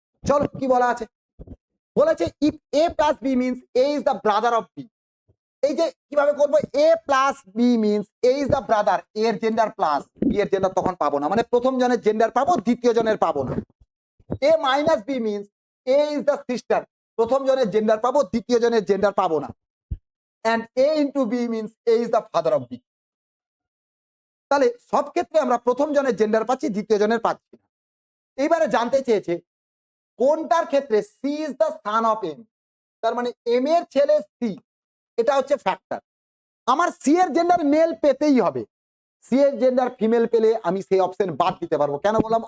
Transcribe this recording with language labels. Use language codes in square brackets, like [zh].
[bn] চলো কি বলা আছে, বলেছে [en] If A plus B means A is the brother of B. [bn] এই যে কিভাবে করবো, [en] A plus B means A is the brother, [bn] এর জেন্ডার প্লাস বি এর জেন্ডার তখন পাবো না, মানে প্রথম জনের জেন্ডার পাবো, দ্বিতীয় জনের পাবো না। [en] A minus B means A is the sister, [bn] প্রথম জনের জেন্ডার পাবো, দ্বিতীয় জনের জেন্ডার পাবো না। [en] and a into b means a is the father of b। [bn] তাহলে সব ক্ষেত্রে আমরা প্রথম জনের জেন্ডার পাচ্ছি, দ্বিতীয় জনের পাচ্ছি না। এইবারে জানতে চেয়েছে কোনটার ক্ষেত্রে [en] C is the son of M, [bn] তার মানে এম এর ছেলে সি, এটা হচ্ছে ফ্যাক্টর। আমার সি এর জেন্ডার মেল পেতেই হবে, সি এর জেন্ডার ফিমেল পেলে আমি সেই অপশন বাদ দিতে পারবো। কেন বললাম?